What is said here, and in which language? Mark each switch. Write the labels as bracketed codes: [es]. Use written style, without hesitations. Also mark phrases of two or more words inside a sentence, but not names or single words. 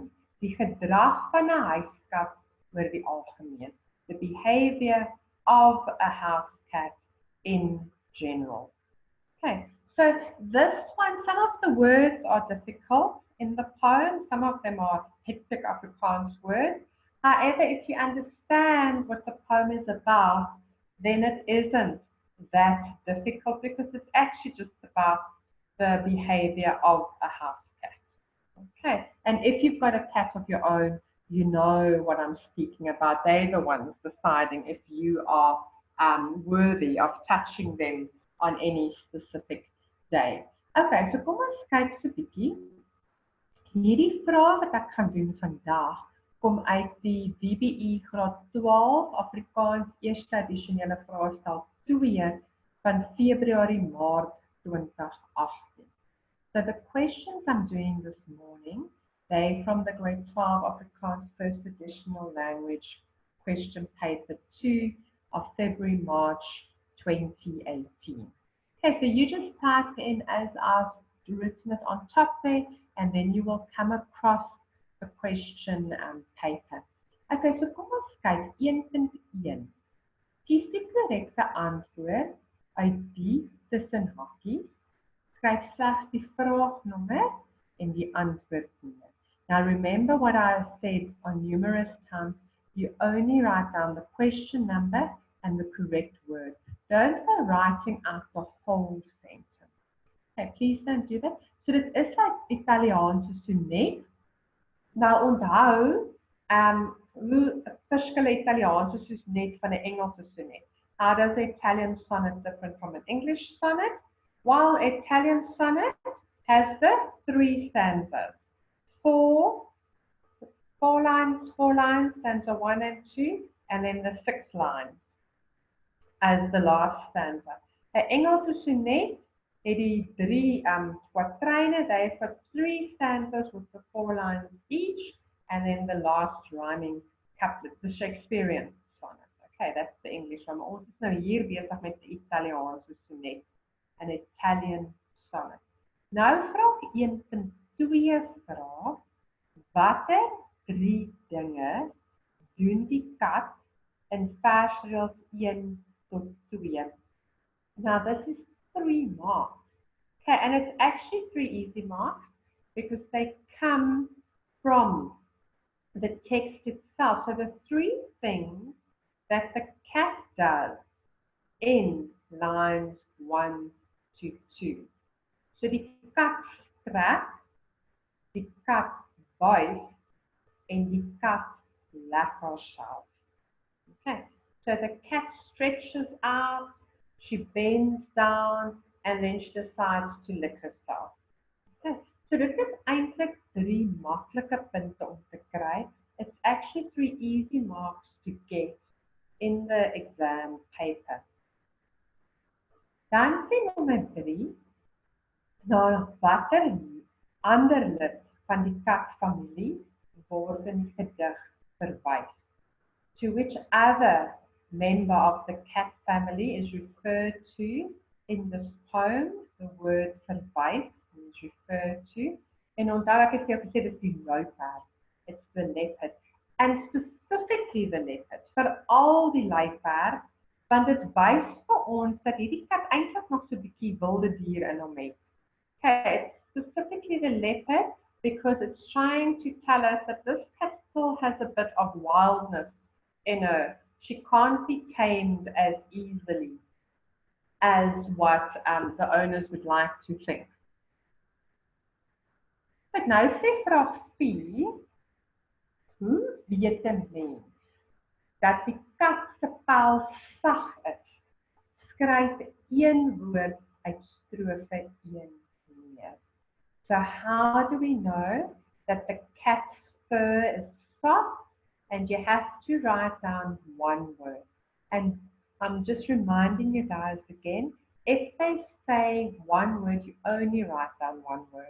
[af] Die gedrag van 'n huiskat oor die algemeen. [en] The behavior of a house cat in general. Okay, so this one, some of the words are difficult in the poem. Some of them are hectic Afrikaans words. However, if you understand what the poem is about, then it isn't that difficult because it's actually just about the behavior of a house cat. Okay, and if you've got a cat of your own, you know what I'm speaking about. They're the ones deciding if you are worthy of touching them on any specific day. Okay, so [af] kom ons kyk so 'n bietjie. Hierdie vraag wat ek gaan doen vandag kom uit die DBE graad 12 Afrikaans eerste addisionele vraestel 2 van Februarie-Maart 2018. [en] So the questions I'm doing this morning, they from the grade 12 Afrikaans first additional language question paper 2 of February-March 2018. Okay, so you just type in as I've written it on top there, and then you will come across the question paper. Okay, so [af] kom ons kyk 1.1. Kies die korrekte antwoord uit die tussen hakies. Skryf slegs die vraagnommer en die antwoordnommer. [en] Now remember what I said on numerous times, you only write down the question number and the correct word. Don't go writing out the whole sentence. Okay, please don't do that. [af] So dit is like Italiaanse sonnet. Nou onthou, hoe verskil Italiaanse sonnet van 'n Engelse sonnet? [en] How does the Italian sonnet different from an English sonnet? While Italian sonnet has the 3 stanzas, four lines, stanza 1 and 2, and then the 6 lines as the last stanza. [af] The Engelse sonnet het die 3 quatraine, [en] they have got 3 stanzas with the 4 lines each, and then the last rhyming couplet, the Shakespearean sonnet. Okay, that's the English one. [af] Ons is nou hier besig met die Italiaanse sonnet, [en] an Italian sonnet. [af] Nou vraag 1.2 vraag, watter 3 dinge doen die kat in versreëls 1 tot 2? [en] Now this is 3 marks. Okay, and it's actually 3 easy marks because they come from the text itself. So the 3 things that the cat does in lines 1 to 2. [af] So die kat strak, die kat buig, en die kat lek haarself. [en] Okay, so the cat stretches out, she bends down, and then she decides to lick herself. Okay, so [af] dit is eintlik 3 maklike punte om te kry. [en] It's actually 3 easy marks to get in the exam paper. [af] Dan sien nommer 3, na watter ander lid van die katfamilie word in die gedig verwys. [en] To which other member of the cat family is referred to in this poem, the word verwys is referred to. [af] En onthou ek het vir jou gesê dit is die luiperd, [en] it's the leopard. And specifically the leopard, [af] veral die luiperd, want dit wys vir ons dat hierdie kat eintlik nog so 'n bietjie wilde dier in hom het. [en] Okay, specifically the leopard, because it's trying to tell us that this cat still has a bit of wildness in her. She can't be tamed as easily as what the owners would like to think. [af] But nou sê vraag 4, hoe weet 'n mens dat die kat se vel sag is? Skryf 1 woord uit strofe 1 neer. [en] So how do we know that the cat's fur is soft? And you have to write down 1 word. And I'm just reminding you guys again, if they say 1 word, you only write down 1 word.